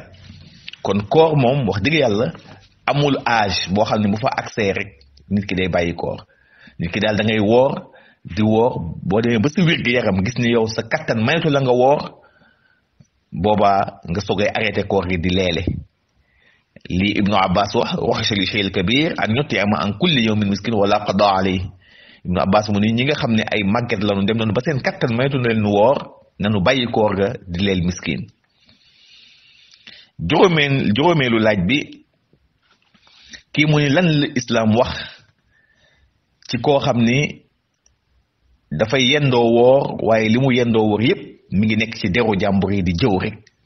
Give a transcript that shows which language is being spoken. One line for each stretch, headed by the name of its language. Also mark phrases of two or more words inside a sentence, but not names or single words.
Wolof: kon koor moom wax dëgg yàlla amul âge boo xam ne bu fa accès rek nit ki day bàyyi koor nit ki daal da ngay woor di woor boo demee ba sa wér gi yaram gis ni yow sa kattan mayatu la nga woor boobaa nga soogay arrêté koor gi di leele lii ibnu abbas wax
Arabic: للشيخ الكبير أن يطعم عن كل يوم مسكين ولا قضاء عليه
Wolof: ibnu abbas mu ni ñi nga xam ne ay màgget lañu dem nañu ba seen kattan mayatu na leen woor nanu bàyyi koor ga di leel miskin juróomeelu laaj bi kii mu ni lan la islam wax ci koo xam ni dafay yendoo woor waaye li mu yendoo woor yépp mi ngi nekk ci deru jàmbur yi di jëw rek